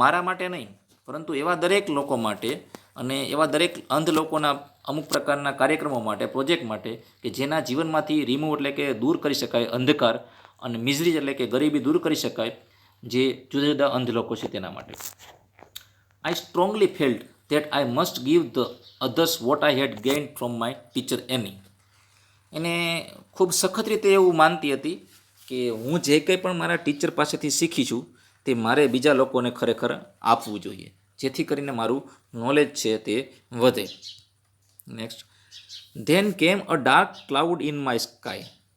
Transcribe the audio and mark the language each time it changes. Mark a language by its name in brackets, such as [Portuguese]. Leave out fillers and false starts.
[Gujarati] મારા માટે નહીં, પરંતુ એવા દરેક લોકો માટે અને એવા દરેક અંધ લોકોના અમુક પ્રકારના કાર્યક્રમો માટે, પ્રોજેક્ટ માટે કે જેના જીવનમાંથી રિમૂવ એટલે કે દૂર કરી શકાય અંધકાર, અને મિઝરી એટલે કે ગરીબી દૂર કરી શકાય જે જુદા જુદા અંધ લોકો છે તેના માટે. [English] I strongly felt that I must give the others what I had gained from my teacher Annie. [Gujarati] એને ખૂબ સખત રીતે એવું માનતી હતી કે હું જે કંઈ પણ મારા ટીચર પાસેથી શીખી છું તે મારે બીજા લોકોને ખરેખર આપવું જોઈએ, જેથી કરીને મારું નોલેજ છે તે વધે. [English] Next, then came a dark cloud in my sky.